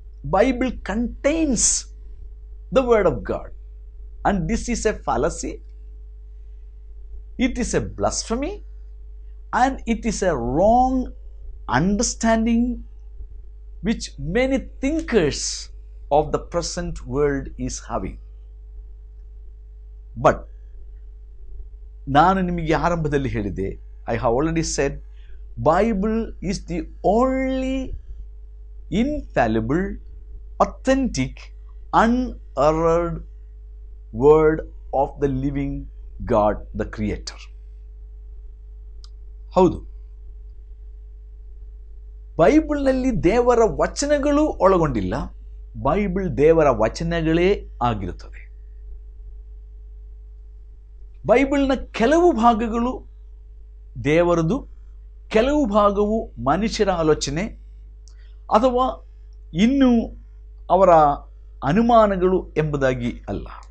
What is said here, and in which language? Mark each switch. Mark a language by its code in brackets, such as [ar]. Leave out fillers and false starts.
[en] Bible contains the word of God and this is a fallacy, it is a blasphemy and it is a wrong understanding which many thinkers of the present world is having. But [kn] ನಾನು ನಿಮಗೆ ಆರಂಭದಲ್ಲಿ ಹೇಳಿದೆ, [en] I have already said, Bible is the only infallible, authentic, unerred word of the living God, the Creator. [kn] ಹೌದು, ಬೈಬಲ್ನಲ್ಲಿ ದೇವರ ವಚನಗಳು ಒಳಗೊಂಡಿಲ್ಲ, Bible ದೇವರ ವಚನಗಳೇ ಆಗಿರುತ್ತದೆ. ಬೈಬಲ್ನ ಕೆಲವು ಭಾಗಗಳು ದೇವರದು, ಕೆಲವು ಭಾಗವು ಮನುಷ್ಯರ ಆಲೋಚನೆ ಅಥವಾ ಇನ್ನೂ ಅವರ ಅನುಮಾನಗಳು ಎಂಬುದಾಗಿ ಅಲ್ಲ.